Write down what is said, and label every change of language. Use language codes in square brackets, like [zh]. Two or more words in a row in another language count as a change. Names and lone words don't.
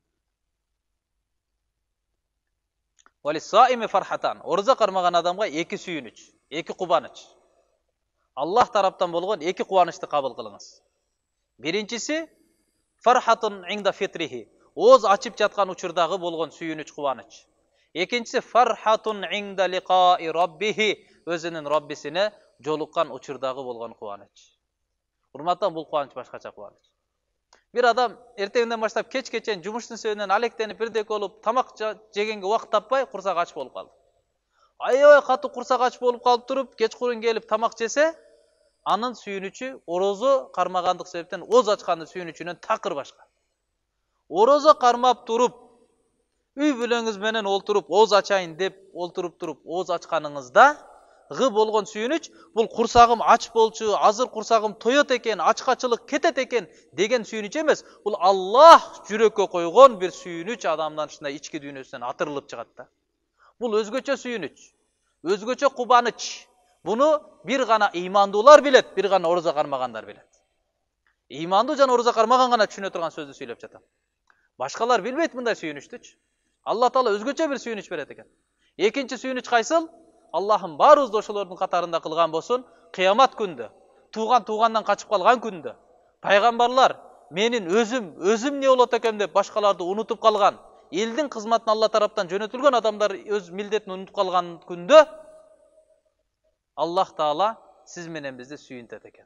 [ar] وللصائم فرحتان. [ky] Орозо кармаган адамга эки сүйүнүч, эки кубаныч. Аллах тараптан болгон эки кубанычты кабыл кылыңыз. [ar] Биринчиси فرحة عند فطره. [ky] Оз ачып жаткан учурдагы болгон сүйүнүч, кубаныч. [ar] Экинчиси فرحة عند لقاء ربه. [ky] Өзүнүн Раббисине жолуккан учурдагы болгон кубаныч. Урматтан бул кубаныч башкача кубаныч. Bir adam ertеңден баштап кечкечен жумуштун себебинен алектенип бирдек болуп, тамак жегенге убакыт таппай, курсак ач болуп калды. Аябай катуу курсак ач болуп калып туруп, кечкурун келип тамак жесе, анын сүйүнүчү орозо кармагандык себептен оз ачкандын сүйүнүчүнөн такыр башка. Орозо кармап туруп, үй бүлөңүз менен олтуруп, оз ачайын деп олтуруп туруп, оз ачканыңызда болгон сүйүнүч, бул курсагым ач болчу, азыр курсагым тоет экен, ачкачылык кетет экен деген сүйүнүч эмес. Бул Аллах жүрөккө койгон бир сүйүнүч, адамдан ушундай ички дүйнөсүнөн атырылып чыгат да. Бул өзгөчө сүйүнүч, өзгөчө кубаныч. Bunu bir gana imandуулар bilet, bir gana oroza karmaganlar bilet. İmandуу жана oroza karmagan gana түшүнө турган сөздү сүйлөп жатам. Башкалар билбейт мындай сүйүнүчтүчү. Алла Таала өзгөчө бир сүйүнүч берет экен. Экинчи сүйүнүч кайсыл? Аллахым баарыбызды ошолордун катарында кылган болсун, кыямат күндө, тугандан качып калган күндө, пайгамбарлар менин өзүм эмне болот экем деп башкаларды унутуп калган, элдин кызматына Алла тараптан жөнөтүлгөн адамдар өз милдетин унутуп калган күндө Аллах Таала сиз менен бизди сүйүнтөт экен.